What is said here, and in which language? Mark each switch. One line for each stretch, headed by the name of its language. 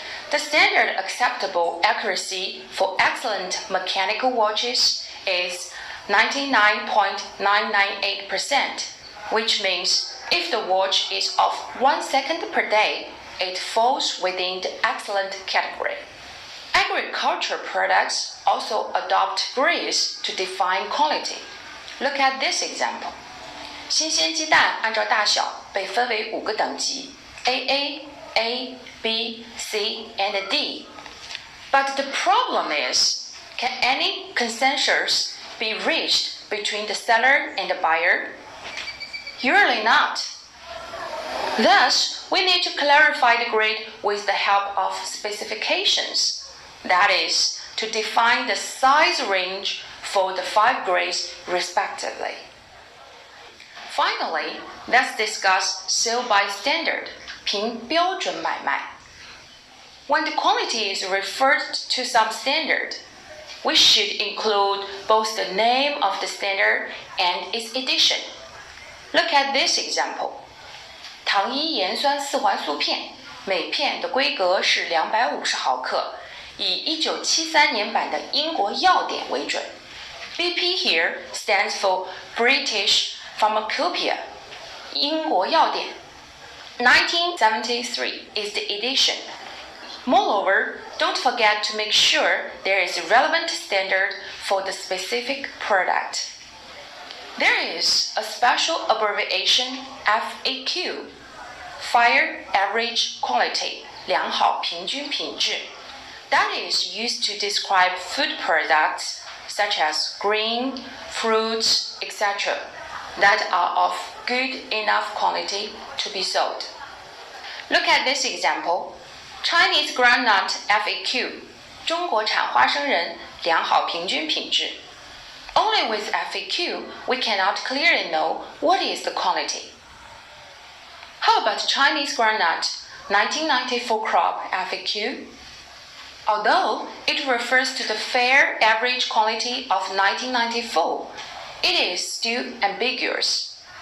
English: The standard acceptable accuracy for excellent mechanical watches is 99.998%, which means if the watch is off 1 second per day, it falls within the excellent category. Agriculture products also adopt grades to define quality. Look at this example.
Chinese: 新鲜鸡蛋按照大小被分为5个等级 AA, A, B, C, and D.
English: But the problem is, can any consensus be reached between the seller and the buyer? Usually not. Thus, we need to clarify the grade with the help of specifications. That is, to define the size range for the 5 grades respectively. Finally, let's discuss sale by standard,
Chinese: 凭标准买卖.
English: When the quality is referred to some standard, we should include both the name of the standard and its edition. Look at this example.
Chinese: 糖衣盐酸四环素片，每片的规格是250毫克，以1973年版的英国药典为准。
English: BP here stands for British Pharmacopoeia,
Chinese: 英国药典。
English: 1973 is the edition. Moreover, don't forget to make sure there is a relevant standard for the specific product. There is a special abbreviation FAQ, Fire Average Quality,
Chinese: 良好平均品质,
English: that is used to describe food products such as grain, fruits, etc. that are of good enough quality to be sold. Look at this example. Chinese groundnut FAQ,
Chinese: 中国产花生仁，良好平均品质.
English: Only with FAQ, we cannot clearly know what is the quality. How about Chinese groundnut 1994 crop FAQ? Although it refers to the fair average quality of 1994, it is still ambiguous.